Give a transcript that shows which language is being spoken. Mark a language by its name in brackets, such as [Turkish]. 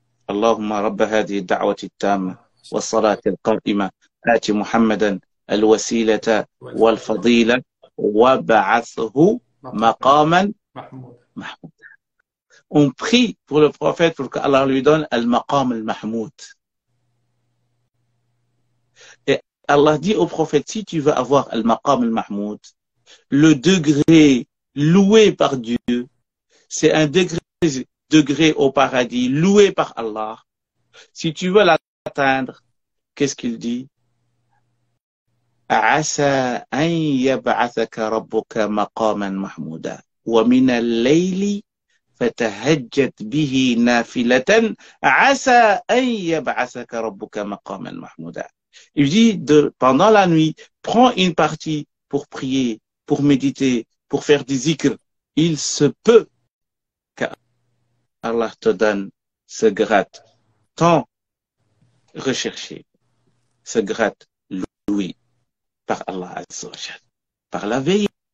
[Arabic] اللهم رب هذه الدعوة التامة والصلاة القائمة آت محمدا الوسيلة والفضيلة وابعثه مقاما محمودا. [French] On prie pour le prophète pour qu'Allah lui donne al-maqam al-mahmoud. Et Allah dit au prophète, si tu veux avoir al-maqam al-mahmoud, le degré loué par Dieu, c'est un degré au paradis, loué par Allah. Si tu veux l'atteindre, qu'est-ce qu'il dit? [Arabic] عسى أن يبعثك ربك مقاما محمودا ومن الليل فتهجد به نافلة عسى أن يبعثك ربك مقاما محمودا. [French] Il dit pendant la nuit, prends une partie pour prier, pour méditer, pour faire des zikr. Il se peut qu'Allah te donne ce grade tant recherché, ce grade loué par Allah Azza wa Jal, par la veillée.